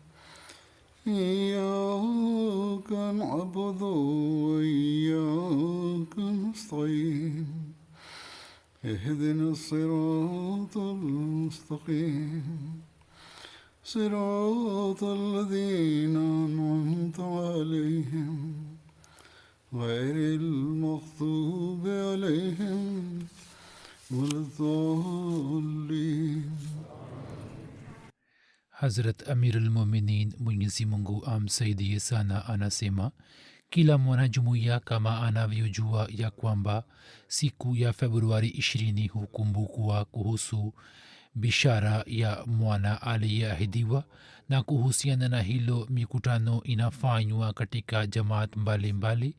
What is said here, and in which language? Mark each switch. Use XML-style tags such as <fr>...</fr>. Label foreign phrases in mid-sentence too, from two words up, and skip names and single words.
<ar>إياك نعبد وإياك نستعين اهدنا الصراط المستقيم صراط الذين أنعمت عليهم غير المغضوب عليهم ولا الضالين.</ar> <sw>Hazrat Amir al-Mominin Mwenyezi Mungu amsaidie sana anasema kila mwanajumuiya kama anavyojua ya kwamba siku ya Februari 20 hukumbukwa kuhusu bishara ya mwana aliyeahidiwa, na kuhusiana na hilo mikutano inafanywa katika jamaat mbalimbali.</sw>